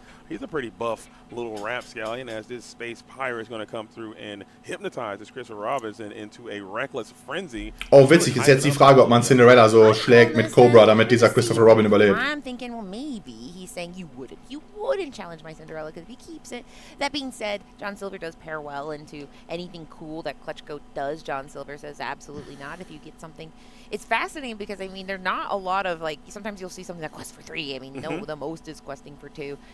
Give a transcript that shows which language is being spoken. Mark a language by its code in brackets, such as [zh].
[en] He's a pretty buff little rapscallion as this space pirate is going to come through and hypnotize this Christopher Robinson into a reckless frenzy. [de] Oh, witzig ist jetzt die Frage, ob man Cinderella so schlägt mit Cobra, damit dieser Christopher Robin überlebt. [en] I'm thinking, well, maybe he's saying you wouldn't challenge my Cinderella because if he keeps it. That being said, John Silver does pair well into anything cool that ClutchGoat does. John Silver says absolutely not. If you get something, it's fascinating because I mean, there's not a lot of like. Sometimes you'll see something that quests for 3. I mean, no, the most is questing for 2.